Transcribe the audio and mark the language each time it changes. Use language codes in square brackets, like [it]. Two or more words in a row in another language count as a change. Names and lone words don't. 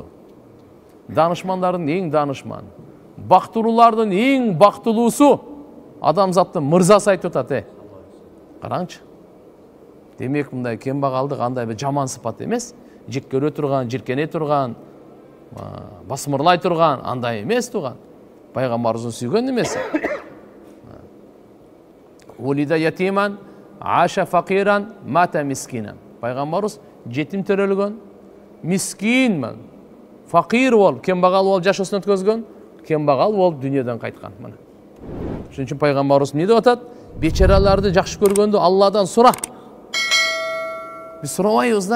[ky] Данышмандардын эң данышман. Бактылуулардын эң бактылуусу. Адамзаттын мырзасы айтып атат, караңчы. Демек мындай кембагалды кандай бир жаман сыпат эмес, жек көрө турган, жиркене турган, басмырлай турган, андай эмес туган. Пайгамбарыбыздын сүйгөн эмеси. [ar] ولد يتيما، عاش فقيرا، مات مسكينا. [ky] Пайгамбарыбыз жетим төрөлгөн, мискинмин, факир болуп, кембагал болуп жашоосун өткөзгөн, кембагал болуп дүйнөдөн кайткан. Мына. Ошон үчүн Пайгамбарыбыз эмне деп атат? Бечараларды жакшы көргөндө Алладан сура. Биз сурабайбыз да.